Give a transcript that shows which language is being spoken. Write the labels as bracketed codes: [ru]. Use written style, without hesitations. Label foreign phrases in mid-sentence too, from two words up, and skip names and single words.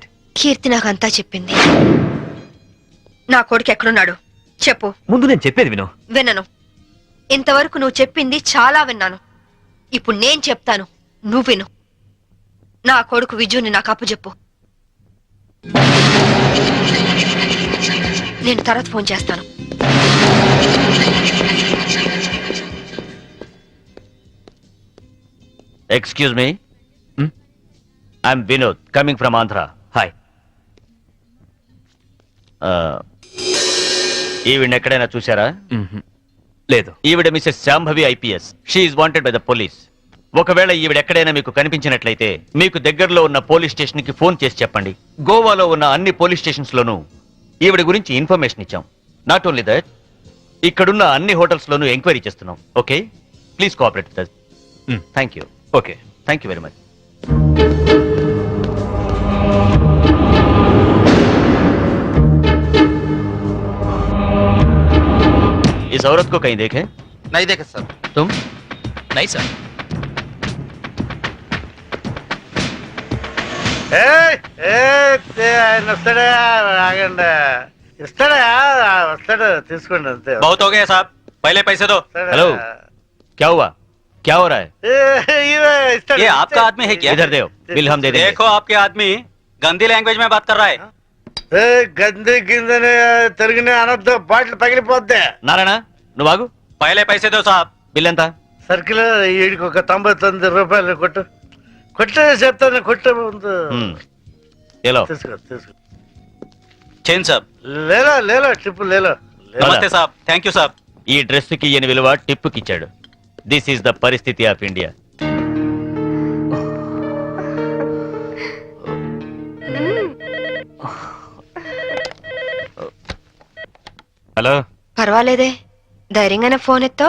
[te] కీర్తి నాకంతా చెప్పింది. నా కొడుకు ఎక్కడున్నాడు చెప్పు. ముందు నేను చెప్పేది విను. వినను. ఇంతవరకు నువ్వు చెప్పింది చాలా విన్నాను. ఇప్పుడు నేను చెప్తాను, నువ్వు విను. నా కొడుకు విజుని నాకు అప్పచెప్పు. నేను తర్వాత ఫోన్ చేస్తాను. [en] Excuse me. I'm Vinod, coming from Andhra. [te] హాయ్. ఈవిడ ఎక్కడైనా చూసారా? లేదు. ఈవిడ మిసెస్ శాంభవి IPS. [en] She is wanted by the police. [te] ఒకవేళ ఈవిడ ఎక్కడైనా మీకు కనిపించినట్లయితే మీకు దగ్గరలో ఉన్న [en] police station [te] కి ఫోన్ చేసి చెప్పండి. గోవాలో ఉన్న అన్ని [en] police stations [te] లోనూ ఈవిడ గురించి ఇన్ఫర్మేషన్ ఇచ్చాం. [en] not only that, [te] ఇక్కడున్న అన్ని హోటల్స్ లోనూ ఎంక్వైరీ చేస్తున్నాం. [en] Okay, please cooperate with us. Thank you. okay, thank you very much. [hi] इस औरत को कहीं देखे? नहीं देखे सर. तुम? [en] nice sir. [te] ఆయన వస్తాడా? ఆగండి, ఇస్తాడా? వస్తాడు, తీసుకోండి అంతే. [hi] बहुत हो गया साहब, पहले पैसे दो. हेलो, क्या हुआ? क्या हो रहा है? ये आपका आदमी है क्या? इधर दो, बिल हम दे देंगे. देखो आपके आदमी गंदी लैंग्वेज में बात कर रहा है. [te] గంది కిందని తిరిగిన అనొద్దు, బాటిల్ పగిలిపోద్ది. నారాయణ, నువ్వు ఆగు. [hi] पहले पैसे दो साहब. [te] బిల్ ఎంత? సర్కిల్ వీడికి ఒక 99 రూపాయలు కొట్టు. కొట్టే చెప్తాను, కొట్టే ముందు ఏలో తీసుకో తీసుకో. [hi] चेन साहब. ले लो ले लो ट्रिप ले लो. नमस्ते साहब, [en] thank you [hi] साहब. [te] ఈ డ్రెస్ కి ఈయన విలువ టిప్ కి ఇచ్చాడు. [en] this is the [te] పరిస్థితి [en] of India. [te] హలో. పర్వాలేదే, ధైర్యంగానే ఫోన్ ఎత్తావు.